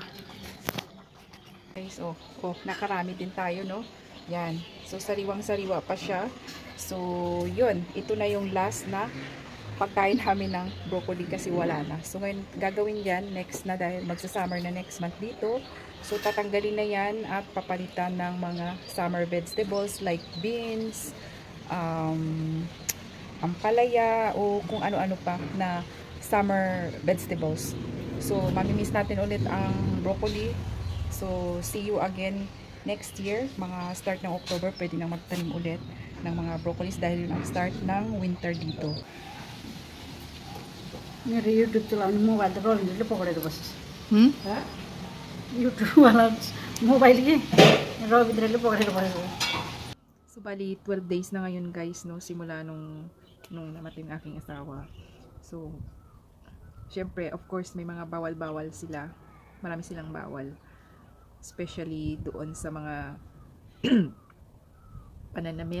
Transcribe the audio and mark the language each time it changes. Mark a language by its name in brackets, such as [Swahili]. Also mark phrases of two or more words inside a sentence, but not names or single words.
[Filipino] Guys, oh, nakarami din tayo, no? Yan. So sariwang-sariwa pa siya. So yun, ito na yung last na pagkain namin ng broccoli kasi wala na. So ngayon gagawin yan next na dahil magsa-summer na [English] next month [Filipino] dito. So tatanggalin na yan at papalitan ng mga [English] summer vegetables like beans, [Filipino] ampalaya o kung ano-ano pa na [English] summer vegetables. [Filipino] So mamimiss natin ulit ang broccoli. [English] So see you again next year. [Filipino] Mga start ng October pwede nang magtanim ulit ng mga broccolis dahil yun ang start ng winter dito. [Hindi] मेरे YouTube चलाने मोबाइल तो रोल ले पकड़े बस YouTube वाला मोबाइल के रोल इधर ले पकड़े बस. [Filipino] So bali 12 days na ngayon guys, no, simula nung namatay ng aking asawa. So syempre [English] of course [Filipino] may mga bawal-bawal sila. Marami silang bawal. Especially doon sa mga pananamit.